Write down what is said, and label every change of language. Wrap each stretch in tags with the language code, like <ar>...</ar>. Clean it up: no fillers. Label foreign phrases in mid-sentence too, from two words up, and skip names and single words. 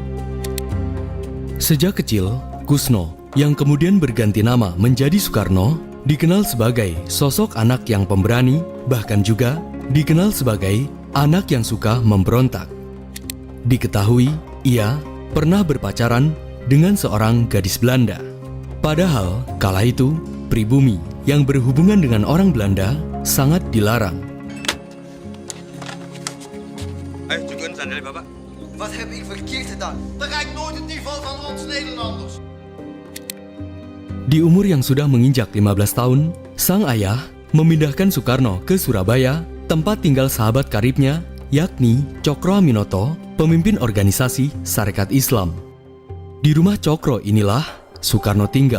<id>Sejak kecil, Kusno yang kemudian berganti nama menjadi Soekarno dikenal sebagai sosok anak yang pemberani, bahkan juga dikenal sebagai anak yang suka memberontak. Diketahui, ia pernah berpacaran dengan seorang gadis Belanda. Padahal, kala itu, pribumi yang berhubungan dengan orang Belanda sangat dilarang. Ayo, zoeken sandali Bapak.</id> <nl>Wat heb ik verkeerd gedaan? Bereik nooit het niveau van ons Nederlanders.</nl> <id>Di umur yang sudah menginjak 15 tahun, sang ayah memindahkan Soekarno ke Surabaya, tempat tinggal sahabat karibnya yakni Cokro Aminoto, pemimpin organisasi Sarekat Islam. Di rumah Cokro inilah Soekarno tinggal.</id>